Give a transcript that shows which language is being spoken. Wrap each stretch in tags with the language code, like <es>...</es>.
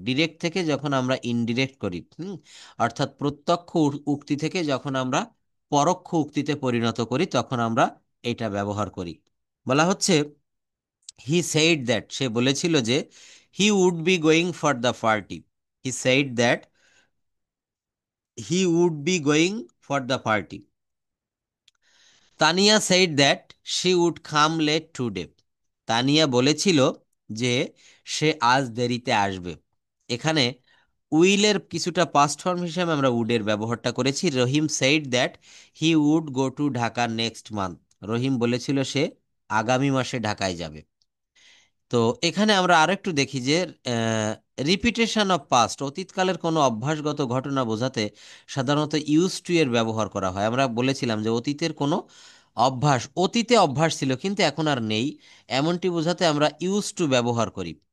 <bn>Direct থেকে যখন আমরা ইনডিরেক্ট করি, অর্থাৎ প্রত্যক্ষ উক্তি থেকে যখন আমরা পরোক্ষ উক্তিতে পরিণত করি, তখন আমরা এটা ব্যবহার করি। বলা হচ্ছে,</bn> <en>he said that,</en> <bn>সে বলেছিল যে</bn> <en>He would be going for the party, he said that he would be going for the party. Tania said that she would come late today.</en> <bn>Tania বলেছিল যে সে আজ দেরিতে আসবে। এখানে উইলের কিছুটা পাস্ট ফর্ম হিসেবে আমরা উডের ব্যবহারটা করেছি।</bn> <en>Rahim said that he would go to Dhaka next month.</en> <bn>রহিম বলেছিল সে আগামী মাসে ঢাকায় যাবে। তো এখানে আমরা আরেকটু দেখি যে রিপিটেশন অফ পাস্ট, অতীতকালের কোনো অভ্যাসগত ঘটনা বোঝাতে সাধারণত ইউজ টু এর ব্যবহার করা হয়। আমরা বলেছিলাম যে অতীতের কোনো অভ্যাস, অতীতে অভ্যাস ছিল কিন্তু এখন আর নেই, এমনটি বোঝাতে আমরা ইউজ টু ব্যবহার করি।</bn>